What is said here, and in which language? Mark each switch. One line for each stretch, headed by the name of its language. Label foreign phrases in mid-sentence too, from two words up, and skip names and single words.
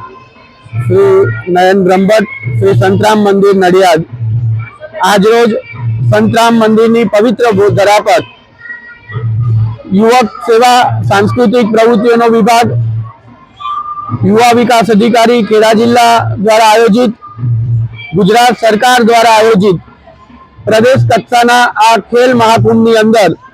Gujarati: श्री नयन ब्रह्मभट्ट, श्री संतराम मंदिर नडियाद. આજ રોજ સંતરામ મંદિર ની પવિત્ર ધરા પર યુવક સેવા સાંસ્કૃતિક પ્રવૃત્તિઓનો વિભાગ, યુવા વિકાસ અધિકારી ખેડા જિલ્લા દ્વારા આયોજિત, ગુજરાત સરકાર દ્વારા આયોજિત પ્રદેશ કક્ષાના આ ખેલ મહાકુંભની અંદર